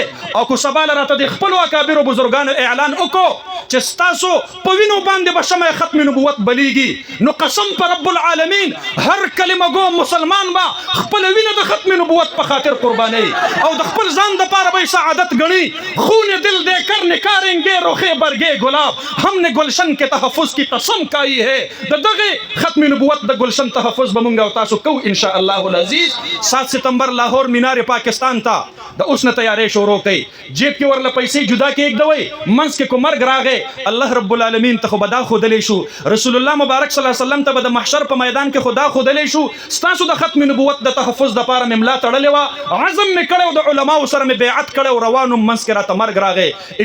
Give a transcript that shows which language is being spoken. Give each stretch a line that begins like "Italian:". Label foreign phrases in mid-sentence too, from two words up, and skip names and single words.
Pashto: او که سبا له راته د خپلو اکابرو بزرګانو اعلان وکړو چې ستاسو په وینو باندې به شمع ختم نبوت بلیږي، نو قسم په
Arabic: رب العالمین
Pashto: هر کلمه گو مسلمان به خپل وینه د ختم نبوت په خاطر قرباني او د خپل ځان دپاره به سعادت ګڼي.
Urdu: خون دل دے کر نکاریں گے رخ برگے گلاب، ہم نے گلشن کے تحفظ کی قسم کھائی ہے.
Pashto: د دغه ختم نبوت د گلشن تحفظ به مونږ او تاسو کو
Arabic: ان شاء الله العزیز.
Pashto: 7 ستمبر لاهور مینار پاکستان ته د اوس نه تیارې شروع کړئ. جیب کې ورله پیسې جدا کېږدوئ، منځ کې کو مرګ راغی
Arabic: الله رب العالمین
Pashto: ته خو به دا ښودلی شو،
Arabic: رسول الله
Pashto: مبارک
Arabic: صلی الله علیه وسلم
Pashto: ته به د محشر په میدان کې خو دا ښودلی شو ستاسو د ختم نبوت د تحفظ دپاره مې ملا تړلې وه، عزم مې کړی و، د علماو سره مې بیعت کړی و، روان وم، منځ کې راته مرګ راغی.